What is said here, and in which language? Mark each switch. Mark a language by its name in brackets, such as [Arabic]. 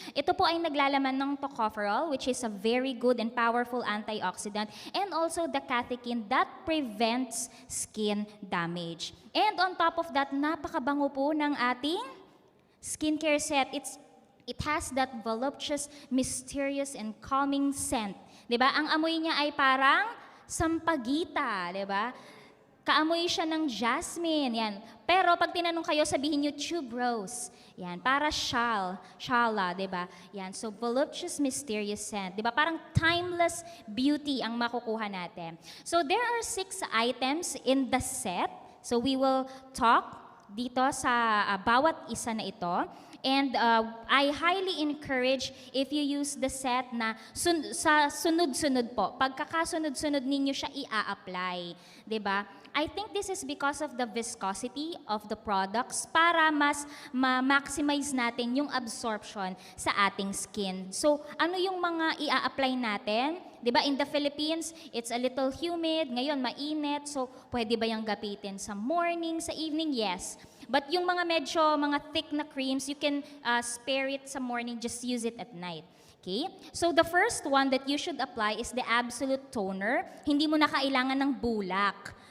[Filipino] Ito po ay naglalaman ng [English] tocopherol, which is a very good and powerful antioxidant, and also the catechin that prevents skin damage. And on top of that, [Filipino] napakabango po ng ating skincare set. [English] It has that voluptuous, mysterious, and calming scent. [Filipino] Di ba? Ang amoy niya ay parang sampagita, di ba? Kaamoy siya ng jasmine, yan. Pero pag tinanong kayo, sabihin niyo tuberose. Yan, para shala, 'di ba? Yan, [English] so voluptuous, mysterious scent, [Filipino] 'di ba? Parang timeless beauty ang makukuha natin. [English] So there are 6 items in the set. So we will talk [Filipino] dito sa bawat isa na ito. [English] And I highly encourage if you use the set [Filipino] na sa sunod-sunod po. Pagkakasunod-sunod ninyo siya i-apply, 'di ba? [English] I think this is because of the viscosity of the products [Filipino] para mas ma-maximize natin yung absorption sa ating skin. So, ano yung mga i-apply natin? 'Di ba, [English] in the Philippines, it's a little humid, [Filipino] ngayon mainit. So, pwede ba yung gapitin sa morning, sa evening? Yes. [English] But yung mga thick na creams, you can spare it sa morning, just use it at night. Okay? So the first one that you should apply is the Absolute Toner. [Filipino] Hindi mo na kailangan ng bulak.